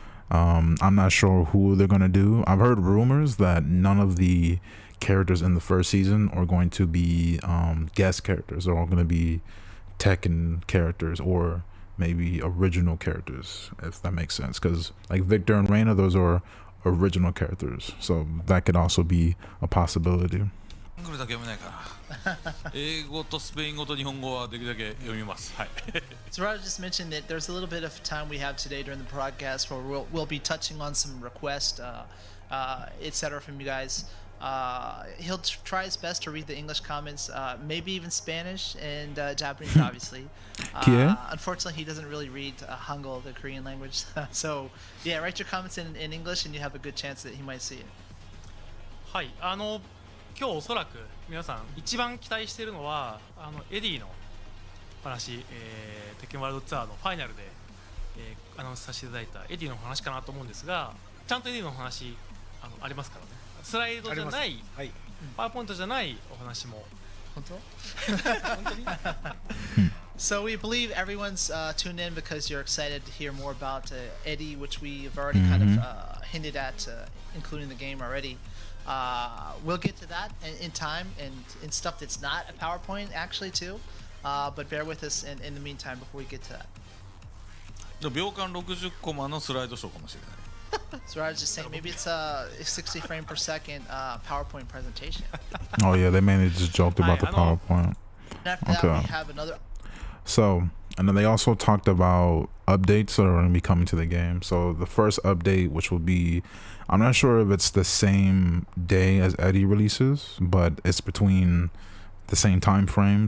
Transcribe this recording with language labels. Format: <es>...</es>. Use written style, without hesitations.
<en>I'm not sure who they're going to do. I've heard rumors that none of the characters in the first season are going to be guest characters. They're all going to be Tekken characters or maybe original characters, if that makes sense. Because like Victor and Reina, those are original characters. So that could also be a possibility.</en> <ja>ハングルだけ読めないから英語とスペイン語と日本語はできるだけ読みますはい</ja> <en>So Rod just mentioned that there's a little bit of time we have today during the broadcast where we'll be touching on some requests, etc. from you guys. He'll try his best to read the English comments, maybe even Spanish and Japanese, obviously. Unfortunately, he doesn't really read Hangul, the Korean language. So, yeah, write your comments in English and you have a good chance that he might see it.</en> <ja>はい。今日おそらく皆さん一番期待しているのはエディの話、テッケンワールドツアーのファイナルで、アナウンスさせていただいたエディの話かなと思うんですが、ちゃんとエディの話ありますからね。スライドじゃない、はい、パワーポイントじゃないお話も。本当？本当に</ja> <en>So we believe everyone's tuned in because you're excited to hear more about Eddy, which we've already kind of hinted at, including the game already. We'll get to that in time and in stuff that's not a PowerPoint actually too, but bear with us in the meantime before we get to that.</en> <ja>秒間60コマのスライドショーかもしれない</ja> <en>So I was just saying maybe it's a 60 frame per second PowerPoint presentation. Oh yeah, they mainly just joked about the PowerPoint. And after that we have another. So, and then they also talked about updates that are going to be coming to the game. So the first update, which will be, I'm not sure if it's the same day as Eddy releases, but it's between the same time frame.</en>